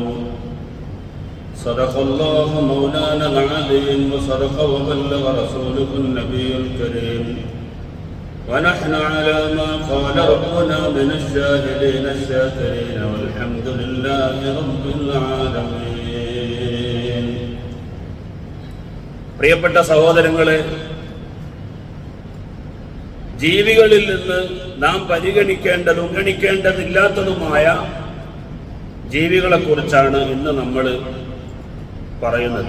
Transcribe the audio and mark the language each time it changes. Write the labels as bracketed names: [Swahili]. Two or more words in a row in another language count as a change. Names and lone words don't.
[Arabic] صدق الله مولانا العظيم وصدق وبلغ رسوله النبي الكريم ونحن على ما قال ربنا من الشاهدين الشاكرين والحمد لله رب العالمين. [Malayalam] പ്രിയപ്പെട്ട സഹോദരങ്ങളെ, ജീവികളിൽ നിന്ന് നാം പരിഗണിക്കേണ്ടതില്ലാത്തതുമായ ജീവികളെക്കുറിച്ചാണ് ഇന്ന് നമ്മൾ പറയുന്നത്.